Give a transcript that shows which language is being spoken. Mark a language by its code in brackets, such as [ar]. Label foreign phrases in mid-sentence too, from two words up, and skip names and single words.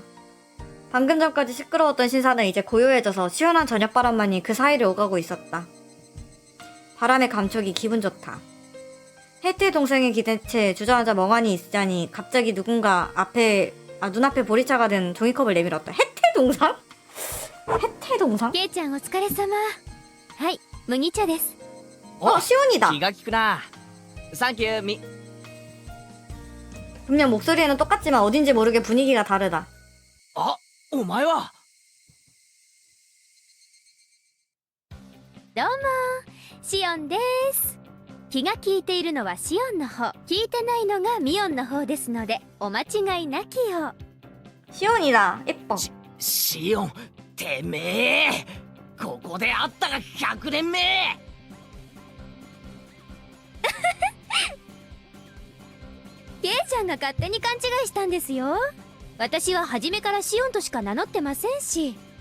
[ko] 방금 전까지 시끄러웠던 신사는 이제 고요해져서 시원한 저녁바람만이 그 사이를 오가고 있었다. 바람의 감촉이 기분 좋다. 혜태 동생의 기대치에 주저앉아 멍하니 있자니 갑자기 누군가 눈앞에 보리차가 든 종이컵을 내밀었다. 혜태 동상? 혜태 동상? [ja] ケイちゃんお疲れ様はい麦茶です [ko] 시온이다. [ja] 気が利くなサンキュー [ko] 분명 목소리는 똑같지만 어딘지 모르게 분위기가 다르다. [ja] あお前はどうもシオンです気が利いているのはシオンの方聞いてないのがミオンの方ですのでお間違いなきよ [ko] 시온이다. 예뻐. [ja] シオンてめえここで会ったが100年目ケイちゃんが勝手に勘違いしたんですよ私は初めからシオンとしか名乗ってませんし